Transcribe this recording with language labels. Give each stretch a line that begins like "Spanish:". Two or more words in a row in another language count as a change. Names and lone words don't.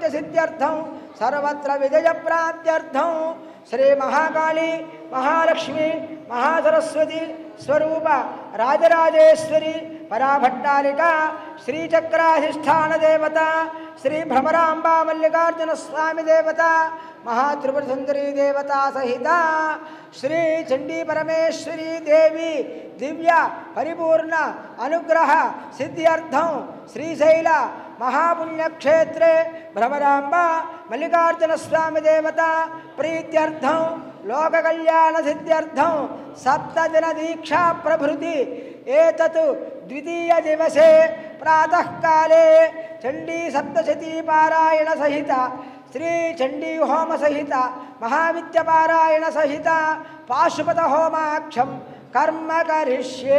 Sanskrit: సిద్ధ్యర్థం సర్వత్ర విజయ ప్రాప్త్యర్థం శ్రీ మహాకాళీ మహాలక్ష్మి మహాసరస్వతి స్వరూప రాజరాజేశ్వరి పరాభట్టారిక శ్రీచక్రాధిష్టాన దేవత శ్రీ భ్రమరాంబా మల్లికార్జున స్వామి దేవత మహాత్రిపుర సుందరీ దేవతా సహిత శ్రీ చండీ పరమేశ్వరీ దేవి దివ్య పరిపూర్ణ అనుగ్రహ సిద్ధ్యర్థం శ్రీశైల महापुण्यक्षेत्रे भ्रमराम्बा मल्लिकार्जुनस्वामी देवता प्रीत्यर्थं लोककल्याणसिद्ध्यर्थं 7 दिन दीक्षा प्रभृति एतत् द्वितीय दिवसे प्रातः काले चंडी सप्तशती पारायण सहित श्री चंडी होम सहित महाविद्या पारायण सहित पाशुपत होमाक्षम कर्म करिष्ये।